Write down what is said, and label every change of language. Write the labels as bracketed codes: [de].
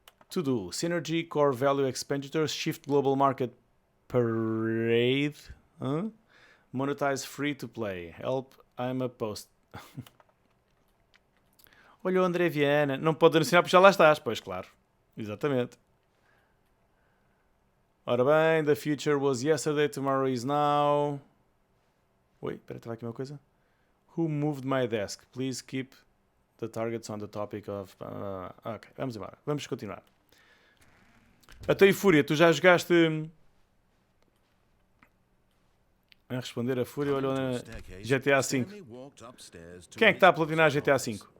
[en] To do. Synergy, Core Value Expenditures, Shift Global Market Parade, Monetize Free to Play, Help, I'm a Post. [pt] Olha o André Viana, não pode anunciar porque já lá estás, pois claro, exatamente. Ora bem, [en] the future was yesterday, tomorrow is now. [pt] Oi, espera, estava aqui uma coisa. [en] Who moved my desk? Please keep the targets on the topic of... [pt] ok, vamos embora. Vamos continuar. Até aí, Fúria, tu já jogaste... A responder a Fúria, olha na GTA V. Quem é que está a platinar GTA V?